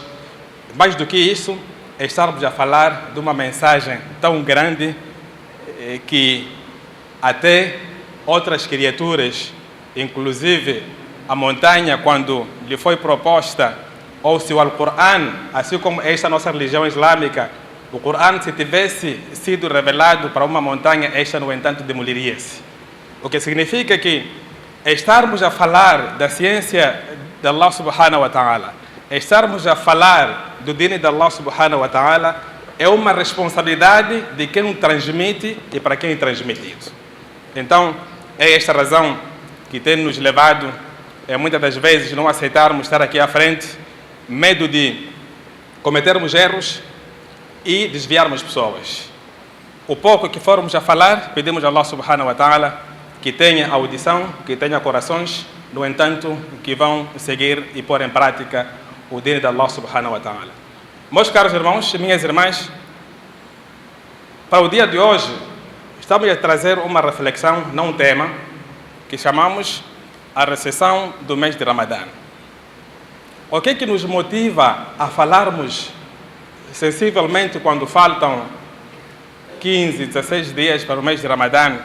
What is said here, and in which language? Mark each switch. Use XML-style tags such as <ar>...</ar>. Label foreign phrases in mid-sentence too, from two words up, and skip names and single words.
<pt>Mais do que isso, estarmos a falar de uma mensagem tão grande que até outras criaturas, inclusive a montanha, quando lhe foi proposta, ou se o Alcorão, assim como esta nossa religião islâmica, o Corão, se tivesse sido revelado para uma montanha, esta, no entanto, demoliria-se. O que significa que estarmos a falar da ciência de Allah</pt> <ar>سبحانه وتعالى,</ar> <pt>estarmos a falar do dino de Allah</pt> <ar>سبحانه وتعالى,</ar> <pt>é uma responsabilidade de quem transmite e para quem é transmitido. Então, é esta razão que tem nos levado, muitas das vezes, não aceitarmos estar aqui à frente, medo de cometermos erros e desviarmos pessoas. O pouco que formos a falar, pedimos a Allah</pt> <ar>سبحانه وتعالى</ar> <pt>que tenha audição, que tenha corações, no entanto, que vão seguir e pôr em prática o dino de Allah</pt> <ar>سبحانه وتعالى.</ar> <pt>Meus caros irmãos e minhas irmãs, para o dia de hoje, estamos a trazer uma reflexão, não um tema, que chamamos a recessão do mês de Ramadã. O que é que nos motiva a falarmos sensivelmente quando faltam 15, 16 dias para o mês de Ramadã?</pt>